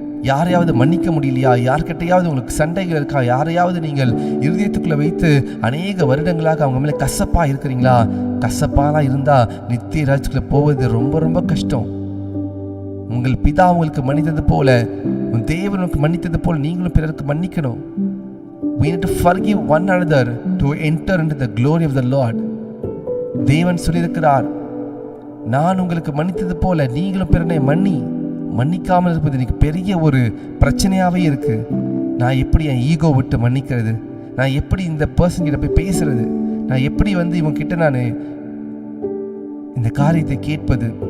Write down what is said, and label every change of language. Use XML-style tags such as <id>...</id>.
<ta>யாரையாவது மன்னிக்க முடியலையா, யார்கிட்டையாவது உங்களுக்கு சண்டைகள் இருக்கா, யாரையாவது நீங்கள் இருதயத்துக்குள்ளே வைத்து அநேக வருடங்களாக அவங்க மேலே கசப்பாக இருக்கிறீங்களா? கசப்பாலாம் இருந்தால் நித்திய ராஜ்யத்துக்குள்ளே போவது ரொம்ப ரொம்ப கஷ்டம். உங்கள் பிதா உங்களுக்கு மன்னித்தது போல, தேவனுக்கு மன்னித்தது போல நீங்களும் பிறருக்கு மன்னிக்கணும்.</ta> <en>We need to forgive one another to enter into the glory of the Lord.</en> <ta>தேவன் சொல்லியிருக்கிறார், நான் உங்களுக்கு மன்னித்தது போல நீங்களும் பிறனை மன்னிக்காமல் இருப்பது எனக்கு பெரிய ஒரு பிரச்சனையாகவே இருக்கு. நான் எப்படி என் ஈகோ விட்டு மன்னிக்கிறது? நான் எப்படி இந்த பர்சன் கிட்ட போய் பேசுறது? நான் எப்படி இவங்க கிட்ட நான் இந்த காரியத்தை கேட்பது?</ta>